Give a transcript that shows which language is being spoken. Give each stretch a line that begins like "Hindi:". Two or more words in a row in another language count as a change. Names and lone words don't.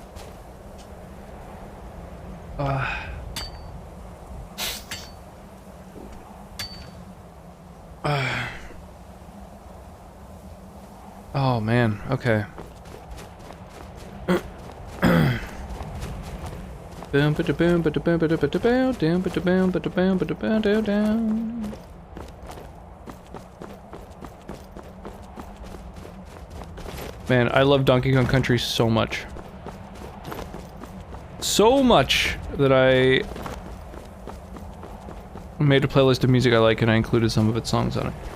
English: Oh man, okay. Boom, ba da boom, ba da boom, ba da ba da boom, down, ba da boom, ba da boom, ba da boom, down, down. Man, I love Donkey Kong Country so much. So much that I made a playlist of music I like and I included some of its songs on it.